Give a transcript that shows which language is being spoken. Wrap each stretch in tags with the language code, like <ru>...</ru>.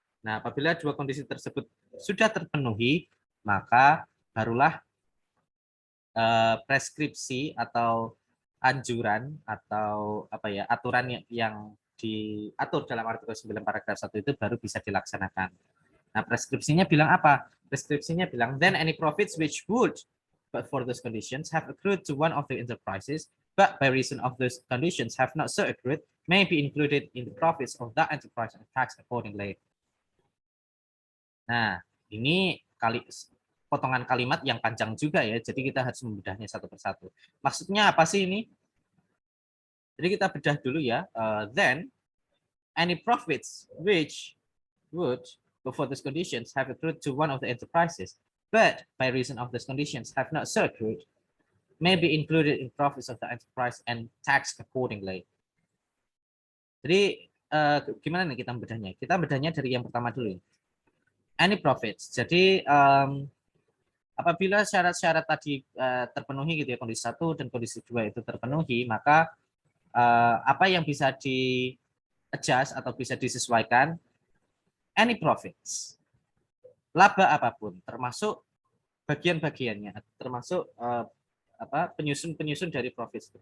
<id>Nah, apabila dua kondisi tersebut sudah terpenuhi, maka barulah preskripsi atau anjuran atau apa ya aturan yang diatur dalam artikel 9 paragraf 1 itu baru bisa dilaksanakan. Nah, preskripsinya bilang apa?</id> <en>Preskripsinya bilang then any profits which would but for those conditions have accrued to one of the enterprises but by reason of those conditions have not so accrued may be included in the profits of that enterprise and taxed accordingly.</en> <id>Nah, ini potongan kalimat yang panjang juga ya, jadi kita harus membedahnya satu persatu. Maksudnya apa sih ini? Jadi kita bedah dulu ya.</id> <en>Then any profits which would before these conditions have accrued to one of the enterprises, but by reason of these conditions have not so accrued, may be included in profits of the enterprise and taxed accordingly.</en> <id>Jadi gimana nih kita bedahnya? Kita bedahnya dari yang pertama dulu. Any profits. Jadi apabila syarat-syarat tadi terpenuhi gitu ya, kondisi 1 dan kondisi 2 itu terpenuhi, maka apa yang bisa di adjust atau bisa disesuaikan, any profits, laba apapun, termasuk bagian-bagiannya, termasuk penyusun dari profit.</id>